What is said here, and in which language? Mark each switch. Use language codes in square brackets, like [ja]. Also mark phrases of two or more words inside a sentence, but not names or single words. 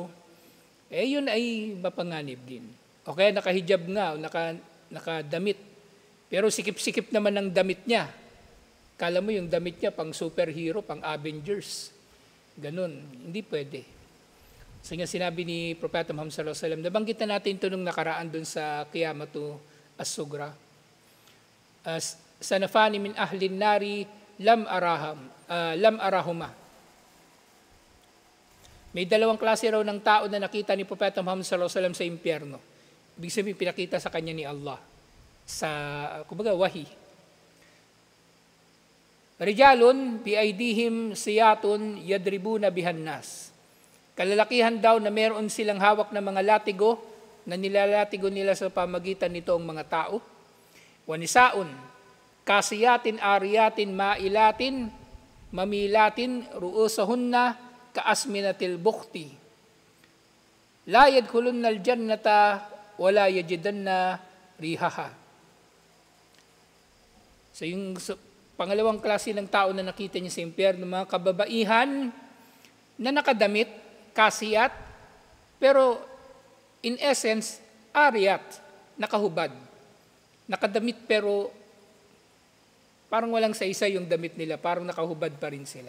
[tl] Yun ay mapanganib din. O kaya nakahijab nga, o nakadamit. Pero sikip-sikip naman ang damit niya. Kala mo yung damit niya pang superhero, pang Avengers. Ganun, hindi pwede. So nga sinabi ni Propeta Muhammad [ar] صلى الله عليه وسلم, [tl] nabanggit na natin ito nung nakaraan dun sa Qiyamatu As-Sugra. [ar] صنفان من أهل النار لم أرهما. [tl] May dalawang klase raw ng tao na nakita ni Propeta Muhammad [ar] صلى الله عليه وسلم [tl] sa impyerno. Ibig sabihin pinakita sa kanya ni Allah sa kumbaga wahi. [ar] رجال بأيديهم سياط يضربون بها الناس. [tl] Kalalakihan daw na meron silang hawak na mga latigo na nilalatigo nila sa pamagitan nito ang mga tao. [ar] ونساء كاسيات عاريات مائلات مميلات رؤوسهن كأسنمة البخت. لا يدخلن الجنة ولا يجدن ريحها. [tl] So yung pangalawang klase ng tao na nakita niya sa impyerno, mga kababaihan na nakadamit, kasiyat, pero [en] in essence, [tl] ariyat, nakahubad. Nakadamit pero parang walang sa-isa yung damit nila, parang nakahubad pa rin sila.